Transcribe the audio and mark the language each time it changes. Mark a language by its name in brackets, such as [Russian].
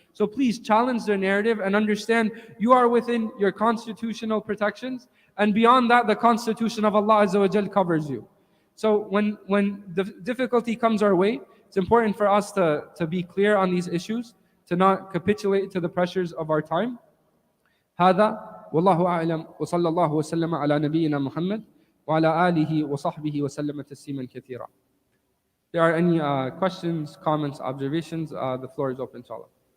[English] So please challenge the narrative and understand you are within your constitutional protections, and beyond that, the constitution of Allah Azza wa Jal covers you. So when the difficulty comes our way, it's important for us to be clear on these issues, to not capitulate to the pressures of our time. [Arabic] هذا والله أعلم وصلى الله وسلم على نبينا محمد وعلى آله وصحبه وسلم تسليما كثيرا. [English] If there are any questions, comments, observations, the floor is open to all.